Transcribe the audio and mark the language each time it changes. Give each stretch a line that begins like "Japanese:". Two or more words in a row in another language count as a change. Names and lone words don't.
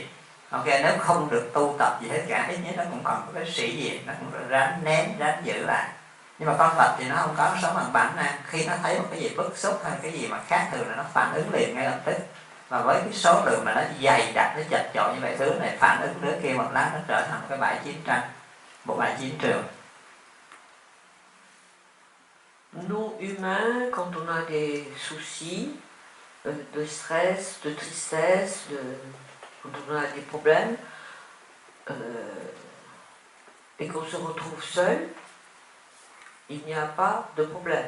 Vietnamese: Ok, nếu không được tu tập gì hết cả, ít nhất nó cũng còn có cái sĩ diện, nó cũng ráng nén, ráng giữ lại. Nhưng mà con vật thì nó không có, nó sống bằng bản năng. Khi nó thấy một cái gì bức xúc hay cái gì mà khác thường là nó phản ứng liền ngay lập tức. Và với cái số lượng mà nó dày đặc, nó chật chội như vậy, thứ này phản ứng đứa kia một lát nó trở thành một cái bãi chiến tranh, một bãi chiến trường.
French: Nous, humains, quand on a des soucis, de stress, de tristesse, quand on a des problèmes, et qu'on se retrouve seul, il n'y a pas de problème.